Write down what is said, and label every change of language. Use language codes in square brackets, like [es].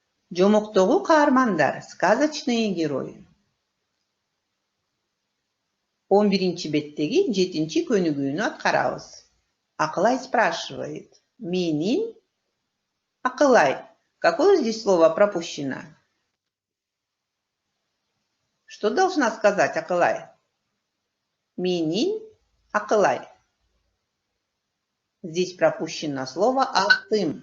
[ky] Жомоктогу каармандар, [ru] сказочные герои. [ky] 11 беттеги 7 көнүгүүнү аткарабыз. [ru] Акылай спрашивает. Менин? Акылай, какое здесь слово пропущено? Что должна сказать Акылай? Менин? Акылай. Здесь пропущено слово атым.